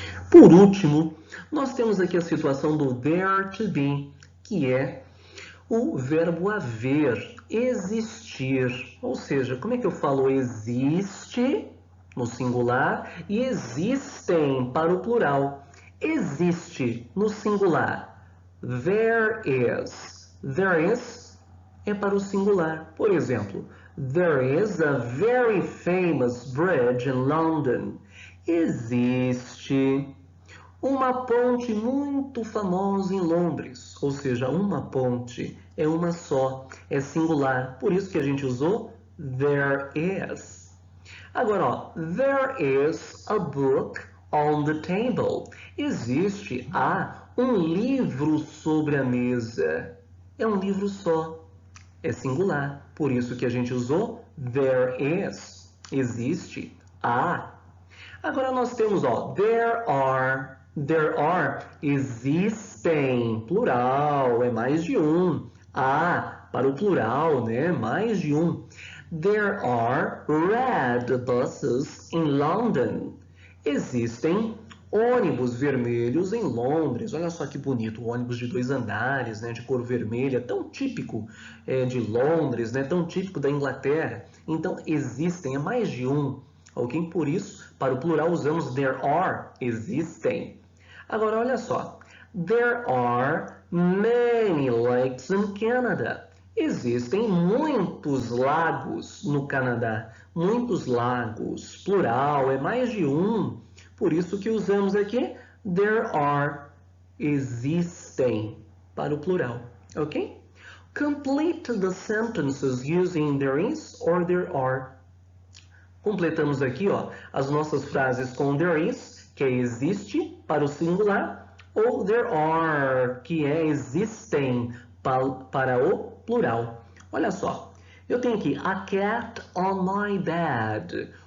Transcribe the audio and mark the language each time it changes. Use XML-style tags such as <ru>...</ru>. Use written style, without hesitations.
<pt>Por último, nós temos aqui a situação do there to be, que é o verbo haver, existir. Ou seja, como é que eu falo existe no singular e existem para o plural? Existe no singular.</pt> <en>There is. There is</en> <pt>é para o singular. Por exemplo,</pt> <en>there is a very famous bridge in London.</en> <pt>Existe uma ponte muito famosa em Londres, ou seja, uma ponte é uma só, é singular, por isso que a gente usou</pt> <en>there is.</en> <pt>Agora, ó,</pt> <en>there is a book on the table.</en> <pt>Existe um livro sobre a mesa. É um livro só, é singular, por isso que a gente usou</pt> <en>there is.</en> <pt>Existe Agora nós temos, ó,</pt> <en>there are,</en> <pt>existem, plural, é mais de um. Para o plural, né, mais de um.</pt> <en>There are red buses in London.</en> <pt>Existem ônibus vermelhos em Londres. Olha só que bonito, ônibus de 2 andares, né, de cor vermelha, tão típico de Londres, né, tão típico da Inglaterra. Então, existem, é mais de um. Ok? Por isso, para o plural usamos</pt> <en>there are,</en> <pt>existem. Agora, olha só.</pt> <en>There are many lakes in Canada.</en> <pt>Existem muitos lagos no Canadá. Muitos lagos. Plural, é mais de um. Por isso que usamos aqui</pt> <en>there are,</en> <pt>existem, para o plural. Ok?</pt> <en>Complete the sentences using there is or there are.</en> <pt>Completamos aqui, ó, as nossas frases com</pt> <en>there is,</en> <pt>que é existe, para o singular, ou</pt> <en>there are,</en> <pt>que é existem, para o plural. Olha só, eu tenho aqui</pt> <en>a cat on my bed.</en>